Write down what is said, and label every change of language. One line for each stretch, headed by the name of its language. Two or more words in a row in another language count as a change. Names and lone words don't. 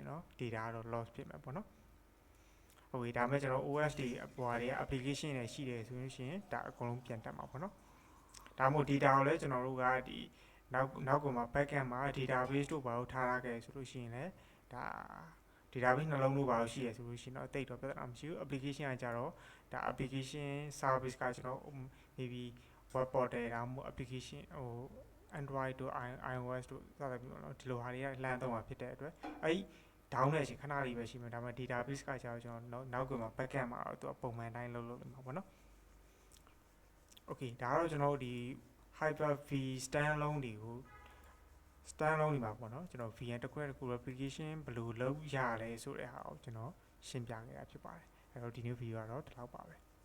Burmese: တော့ data ကတော့ loss ဖြစ်မှာပေါ့နော်ဟုတ်ပြီဒါပေမဲ့ကျွန်တော် OS တွေအပေါ်တွေ application တွေရှိတယ်ဆိုလို့ရှိရင်ဒါအကုန်လုံးပြန်တက်မှာပေါ့နော်ဒါမှမဟုတ် data ကိုလည်းကျွန်တော် တို့ကဒီနောက်ကမှာ backend မှာ database တို့ဘာလို့ထားထားခဲ့ဆိုလို့ရှိရင်လည်းဒါ database နှလုံးလို့ဘာလို့ရှိရဆိုလို့ရှိရင်တော့တိတ် တော့ပြဿနာမရှိဘူး application ကကြတော့ဒါ
English: application service
Burmese: ကကျွန်တော်
English: maybe web portal
Burmese: ဒါမှမဟုတ် application ဟို Android တို့ iOS တို့စသဖြင့်ပေါ့နော်ဒီလိုဟာတွေကလှမ်းသုံးမှာဖြစ်တဲ့အတွက်အဲ့ down တဲ့အချိန်ခဏလေးပဲရှိမှာဒါပေမဲ့ database ကကျတော့ကျွန်တော်နောက်ကမှာ backend မှာတော့သူပုံမှန်တိုင်းလုပ်လို့မှာပေါ့နော် okay ဒါကတော့ကျွန်တော်တို့ဒီ Hyper-V standalone တွေကို standalone တွေမှာပေါ့နော်ကျွန်တော် VM တစ်ခုတစ်ခု replication ဘယ်လိုလုပ်ရလဲဆိုတဲ့ဟာကိုကျွန်တော်ရှင်းပြခဲ့တာဖြစ်ပါတယ်အဲ့တော့ဒီနေ့ video ကတော့ဒီလောက်ပါပဲ